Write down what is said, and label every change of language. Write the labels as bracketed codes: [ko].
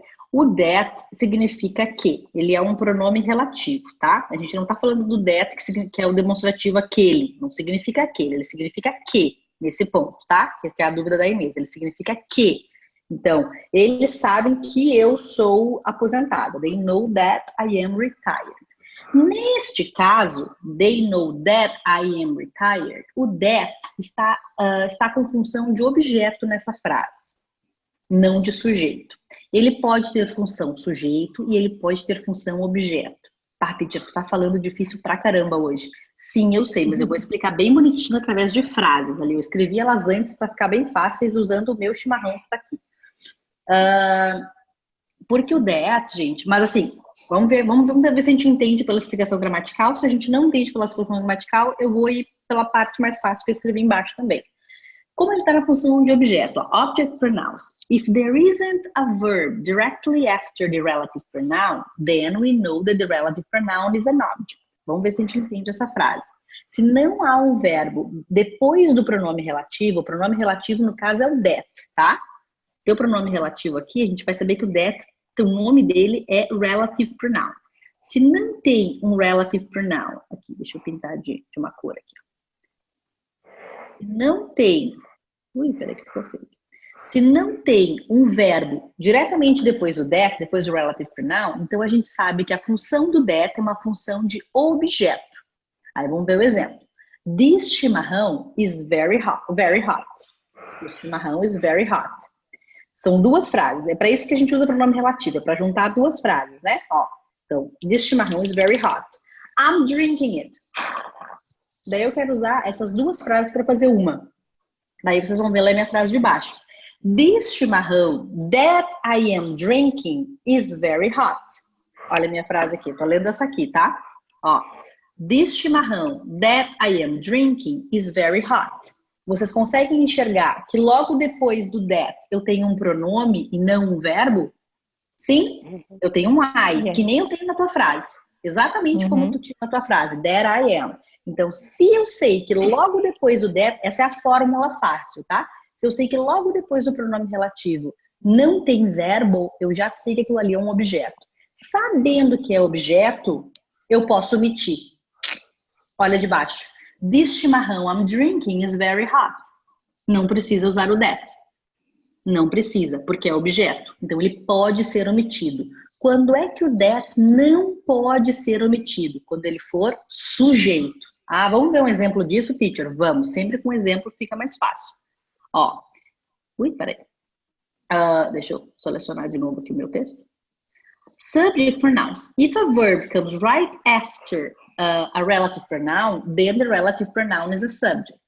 [pt] O that significa que. Ele é um pronome relativo, tá? A gente não tá falando do that, que é o demonstrativo aquele. Não significa aquele, ele significa que, nesse ponto, tá? Que é a dúvida da Inês. Ele significa que. Então, eles sabem que eu sou aposentada. [en] They know that I am retired. [pt] Neste caso, [en] they know that I am retired. [pt] O that está com função de objeto nessa frase, não de sujeito. Ele pode ter função sujeito e ele pode ter função objeto. Tá, teacher, tu tá falando difícil pra caramba hoje. Sim, eu sei, mas eu vou explicar bem bonitinho através de frases ali. Eu escrevi elas antes para ficar bem fáceis usando o meu chimarrão que tá aqui. Porque o that, gente, mas assim, vamos ver se a gente entende pela explicação gramatical. Se a gente não entende pela explicação gramatical, eu vou ir pela parte mais fácil que eu escrevi embaixo também. Como ele está na função de objeto, ó, object pronouns. [en] If there isn't a verb directly after the relative pronoun, then we know that the relative pronoun is an object. [pt] Vamos ver se a gente entende essa frase. Se não há um verbo depois do pronome relativo, o pronome relativo no caso é o that, tá? Tem o pronome relativo aqui, a gente vai saber que o that, o nome dele é relative pronoun. Se não tem um relative pronoun, aqui, deixa eu pintar de uma cor aqui. Se não tem, peraí que ficou feio. Se não tem um verbo diretamente depois do that, depois do relative pronoun, então a gente sabe que a função do that é uma função de objeto. Aí vamos ver o exemplo. [en] This chimarrão is very hot. Very hot. This chimarrão is very hot. São duas frases. É para isso que a gente usa o pronome relativo, é para juntar duas frases, né? [pt] Ó, então, [en] this chimarrão is very hot. I'm drinking it. [pt] Daí eu quero usar essas duas frases para fazer uma. Daí vocês vão ver lá a minha frase de baixo. [en] This chimarrão that I am drinking is very hot. [pt] Olha a minha frase aqui. Tô lendo essa aqui, tá? Ó. [en] This chimarrão that I am drinking is very hot. [pt] Vocês conseguem enxergar que logo depois do that eu tenho um pronome e não um verbo? Sim? Eu tenho um I, que nem eu tenho na tua frase. Exatamente como tu tinha na tua frase. [en] That I am. [pt] Então, se eu sei que logo depois do that, essa é a fórmula fácil, tá? Se eu sei que logo depois do pronome relativo não tem verbo, eu já sei que aquilo ali é um objeto. Sabendo que é objeto, eu posso omitir. Olha de baixo. [en] This chimarrão I'm drinking is very hot. [pt] Não precisa usar o that. Não precisa, porque é objeto. Então, ele pode ser omitido. Quando é que o that não pode ser omitido? Quando ele for sujeito. Ah, vamos ver um exemplo disso, teacher? Vamos. Sempre com exemplo fica mais fácil. Ó. Peraí. Deixa eu selecionar de novo aqui o meu texto. [en] Subject pronouns. If a verb comes right after a relative pronoun, then the relative pronoun is a subject.